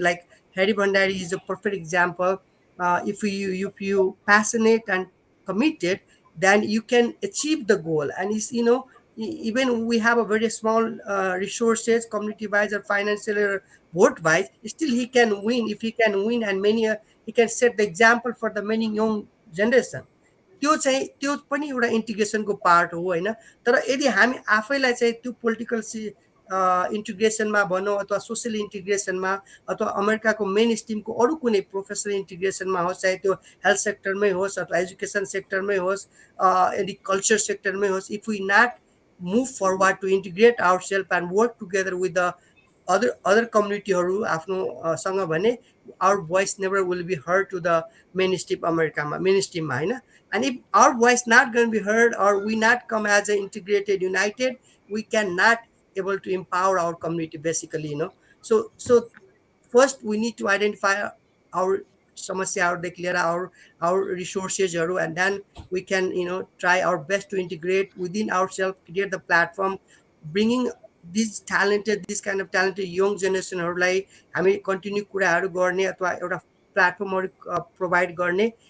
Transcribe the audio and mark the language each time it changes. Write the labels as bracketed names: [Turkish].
[English] Like Harry Bhandari is a perfect example. If you passionate and committed, then you can achieve the goal. And it's, even we have a very small resources community wise or financial or vote wise, still he can win. If he can win, and many he can set the example for the many young generation. [Nepali] त्यो पनि एउटा इन्टिग्रेसनको part हो होइन। तर यदि हामी आफैलाई चाहिँ त्यो पोलिटिकल इन्टिग्रेसनमा भनौँ अथवा सोसियल इन्टिग्रेसनमा अथवा अमेरिकाको मेन स्ट्रिमको अरू कुनै प्रोफेसनल इन्टिग्रेसनमा होस्, चाहे त्यो हेल्थ सेक्टरमै होस् अथवा एजुकेसन सेक्टरमै होस्, यदि कल्चर सेक्टरमै होस्, [English] if we not move forward to integrate our self and work together with the other [Nepali] कम्युनिटीहरू आफ्नो सँग भने [English] our voice never will be heard to the mainstream mainstream [Nepali] होइन। [English] And if our voice not going to be heard, or we not come as an integrated united, we cannot able to empower our community basically, so first we need to identify our [Nepali] समस्याहरूदेखि लिएर [English] our resources, and then we can try our best to integrate within ourselves, create the platform, bringing this kind of talented young generationहरूलाई [Nepali] हामी continue कुराहरू गर्ने अथवा एउटा प्लेटफर्महरू provide गर्ने।